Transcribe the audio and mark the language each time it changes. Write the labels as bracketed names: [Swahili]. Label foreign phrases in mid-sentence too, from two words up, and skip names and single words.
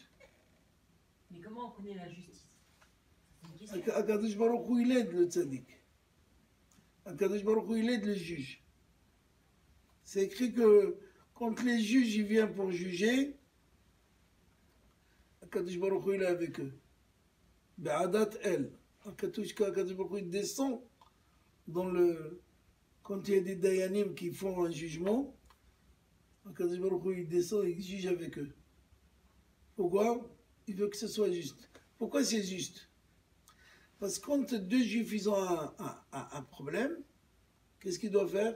[French] Mais comment on connaît la justice? C'est une question. Akadosh Baruch Hu, il aide le tzaddik. Akadosh Baruch Hu, il aide le juge. C'est écrit que quand les juges ils viennent pour juger, Akadosh Baruch Hu, il est avec eux. [Hebrew] בעדת אל. [French] Akadosh Baruch Hu, il descend quand il y a des dayanim qui font un jugement, Akadosh Baruch Hu, il descend et il juge avec eux. Pourquoi? Il veut que ce soit juste. Pourquoi c'est juste? Parce que quand deux juifs ils ont un problème, qu'est-ce qu'ils doivent faire?